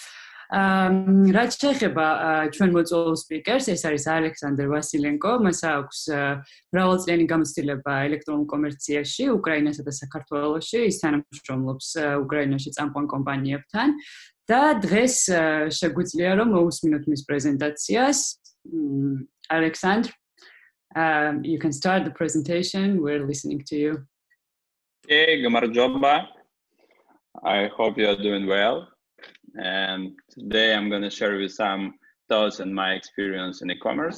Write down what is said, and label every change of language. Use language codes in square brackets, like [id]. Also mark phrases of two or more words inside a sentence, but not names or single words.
[ka] რაც შეეხება ჩვენ მოწვეულ სპიკერს, ეს არის ალექსანდრე ვასილენკო, მას აქვს მრავალწლიანი გამოცდილება ელექტრონულ კომერციაში, უკრაინასა და საქართველოში, ის თანამშრომლობს უკრაინაში წამყვან კომპანიებთან და დღეს შეგვიძლია რომ მოусმინოთ მის პრეზენტაციას. [en] Alexandre, you can start the presentation. We're listening to you. Okay, gamarjoba. I hope you are doing well. And today I'm going to share with some thoughts on my experience in e-commerce.